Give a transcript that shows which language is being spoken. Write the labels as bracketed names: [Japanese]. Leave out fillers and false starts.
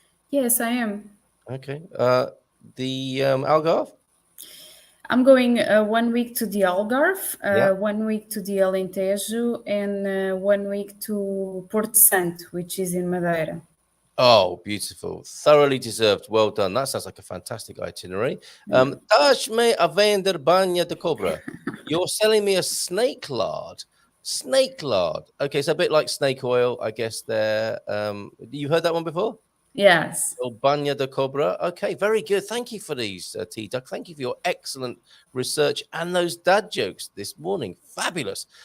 [English] Yes, I am. Okay. The Algarve? I'm going 1 week to the Algarve, Yeah. 1 week to the Alentejo, and 1 week to Porto Santo, which is in Madeira. Oh, beautiful. Thoroughly deserved. Well done. That sounds like a fantastic itinerary. [Portuguese] Dás-me a vender banha de cobra. [English] You're selling me a snake lard. Snake lard. Okay, so a bit like snake oil, I guess there. You heard that one before? Yes. Oh, [Portuguese] Banya de Cobra. [English] Okay, very good. Thank you for these, T Duck. Thank you for your excellent research and those dad jokes this morning. Fabulous.